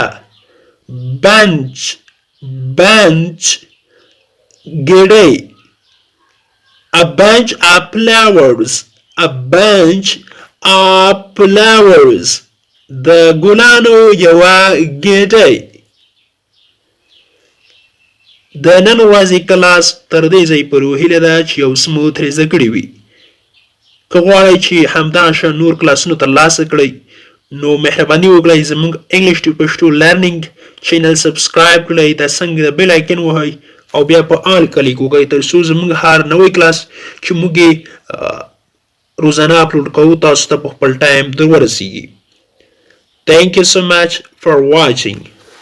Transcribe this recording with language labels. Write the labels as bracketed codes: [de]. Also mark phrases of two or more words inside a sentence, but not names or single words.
[en] Bunch, bunch, gede. A bunch of flowers, a bunch of flowers. [ps] د ګلانو یوه ګېډۍ. د نن ورځې کلاس تر دې ځای پورې هیله ده چې یو څه مو ترې زده کړي وي. که غواړئ چې همداشان نور کلاسونو ترلاسه کړئ نو مهرباني وکړئ زموږ [en] English to Pashto learning channel [ps] سبسکرایب کړئ. دا څنګه د [en] bell icon [ps] وهئ او بیا په آل کلیک وکړئ تر څو زموږ هر نوی کلاس چې موږ روزانه اپلوډ کوو تاسو ته په خپل ټایم در ورسیږي. [en] Thank you so much for watching.